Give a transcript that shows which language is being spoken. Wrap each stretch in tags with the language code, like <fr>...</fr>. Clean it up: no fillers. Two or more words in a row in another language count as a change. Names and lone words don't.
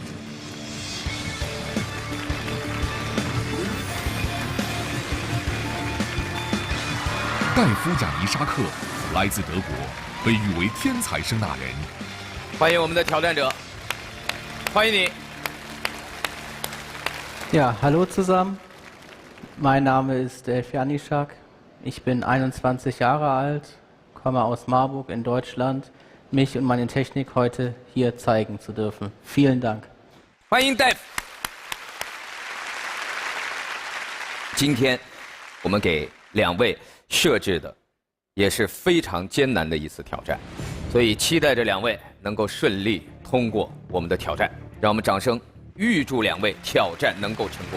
<zh>戴夫·贾尼沙克来自德国，被誉为天才声纳人。欢迎我们的挑战者，欢迎你。</zh> <de>Ja, hallo zusammen. Mein Name ist Delf Janiszak. Ich bin 21 Jahre alt, komme aus Marburg in Deutschland. Mich und meine Technik heute hier zeigen zu dürfen. Vielen Dank.</de> <zh>欢迎 Delf。今天我们给2位设置的也是非常艰难的一次挑战，所以期待着2位能够顺利通过我们的挑战。让我们掌声预祝两位挑战能够成功。</zh>